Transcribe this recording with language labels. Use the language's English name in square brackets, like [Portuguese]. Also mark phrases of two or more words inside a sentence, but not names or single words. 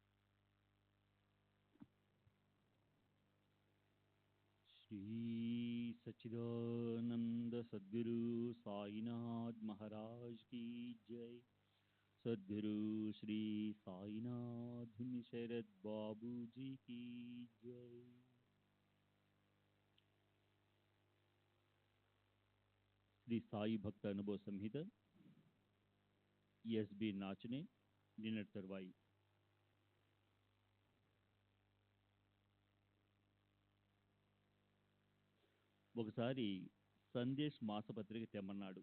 [Hindi] श्री सच्चिदानंद सद्गुरु साईनाथ महाराज की जय। सद्गुरु श्री साईनाथ शरद बाबू जी की जय। [Telugu] శ్రీ సాయి భక్త అనుభవ సంహిత ఎస్బి నాచనే నిన్నటి తరువాయి. ఒకసారి సందేశ్ మాసపత్రిక తెమ్మన్నాడు.